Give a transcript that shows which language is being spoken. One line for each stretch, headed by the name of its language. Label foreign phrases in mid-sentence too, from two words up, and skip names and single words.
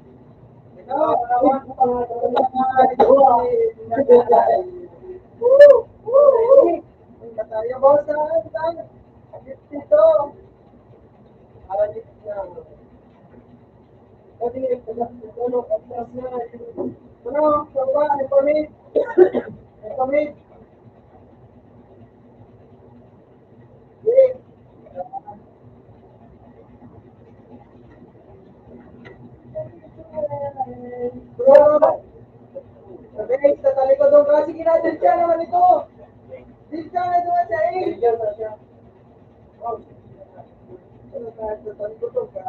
Filipino: Ikaw, Mataya, boss. Dito. Ano, coba, pamit. Pamit. Bro, sabi, sa talikod doon ka. Sige na, dyan naman ito. Dyan na doon siya eh. Dyan na siya. Ano ka, sa talikod doon ka.